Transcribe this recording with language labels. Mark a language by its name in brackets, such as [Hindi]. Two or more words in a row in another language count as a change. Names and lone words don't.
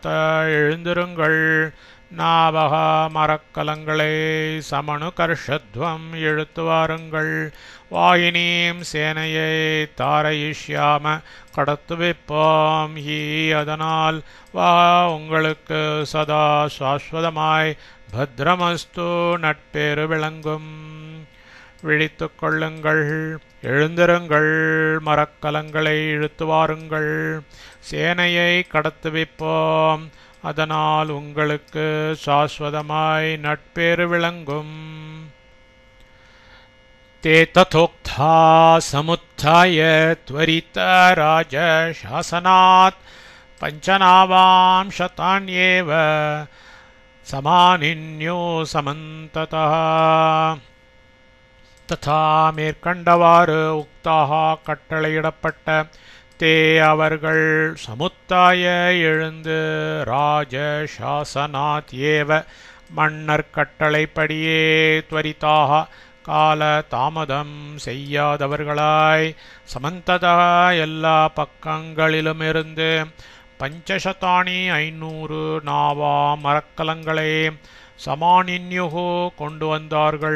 [Tamil] எழுந்திருங்கள் நாவக மரக்கலங்களை சமனுகர்ஷத்வம் இழுத்து வாருங்கள் வாயினீம் சேனையை தாரயிஷ்யாம கடத்துவிப்போம் ஹி அதனால் வா உங்களுக்கு சதா சாஸ்வதமாய் பத்ரமஸ்து நட்பேறு விளங்கும் விழித்துக் கொள்ளுங்கள் எழுந்திருங்கள் மரக்கலங்களை இழுத்து வாருங்கள் சேனையை கடத்துவிப்போம் அதனால் உங்களுக்கு சாஸ்வதமாய் நட்பேறு விளங்கும். [Sanskrit] ते तथोक्ता समुत्थाय त्वरित राजशासनात् पञ्चनावांशतान्येव समानिन्यो समन्ततः. [Tamil] तथा மேற்கண்டவாறு உக்தாக கட்டளையிடப்பட்ட தே அவர்கள் சமுத்தாய எழுந்து [Sanskrit] राजशासनात् एव [Tamil] மன்னர் கட்டளைப்படியே துவரிதாக கால தாமதம் செய்யாதவர்களாய் சமந்ததா எல்லா பக்கங்களிலுமிருந்து பஞ்சசதானி 500 நாவா மரக்கலங்களை சமானின்யுகு கொண்டு வந்தார்கள்.